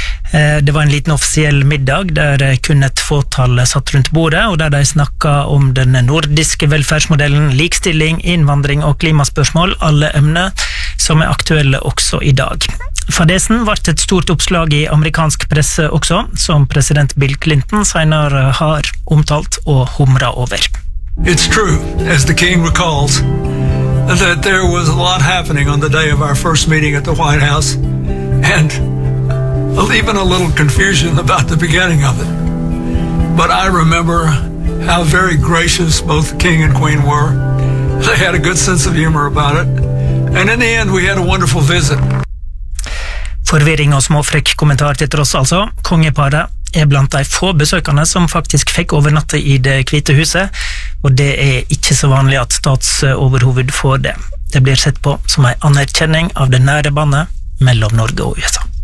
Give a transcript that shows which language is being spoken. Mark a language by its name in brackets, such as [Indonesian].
[Norwegian] Det var en liten offisiell middag der kun et fåtall satt rundt bordet, og der de snakket om den nordiske velferdsmodellen, likestilling, innvandring og klimaspørsmål, alle emner som er aktuelle også i dag. Fadesen ble et stort oppslag i amerikansk presse også, som president Bill Clinton senere har omtalt og humret over. [English] It's true, as the king recalls, that there was a lot happening on the day of our first meeting at the White House, and even a little confusion about the beginning of it. But I remember how very gracious both the king and queen were. They had a good sense of humor about it. And in the end, we had a wonderful visit. [Norwegian] Forvirring og småfrekk kommentar til tross altså. Kongeparet er blant de få besøkerne som faktisk fikk overnatte i det hvite huset, og det er ikke så vanlig at statsoverhoved får det. Det blir sett på som en anerkjenning av det nære bandet mellom Norge og USA.